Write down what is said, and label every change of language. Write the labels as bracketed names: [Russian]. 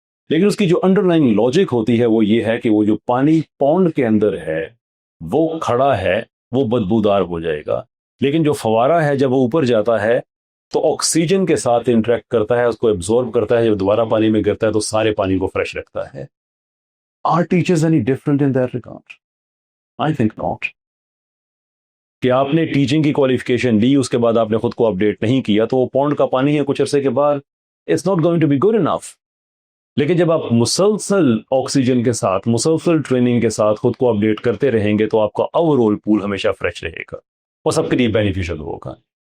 [Urdu] لیکن اس کی جو انڈر لائن لاجک ہوتی ہے وہ یہ ہے کہ وہ جو پانی پونڈ کے اندر ہے وہ کھڑا ہے، وہ بدبودار ہو جائے گا. لیکن جو فوارہ ہے جب وہ اوپر جاتا ہے تو آکسیجن کے ساتھ انٹریکٹ کرتا ہے، اس کو ایبزورب کرتا ہے، جب دوبارہ پانی میں گرتا ہے تو سارے پانی کو فریش رکھتا ہے. [English] Are teachers any different in that regard? I think not. [Urdu] کہ آپ نے ٹیچنگ کی کوالیفیکیشن لی، اس کے بعد آپ نے خود کو اپڈیٹ نہیں کیا تو وہ پونڈ کا پانی ہے کچھ عرصے کے بعد [English] It's not going to be good enough. [Urdu] لیکن جب آپ مسلسل آکسیجن کے ساتھ، مسلسل ٹریننگ کے ساتھ خود کو اپڈیٹ کرتے رہیں گے تو آپ کا اوور آل پول ہمیشہ فریش رہے گا اور سب کے لیے بینیفیشل ہوگا.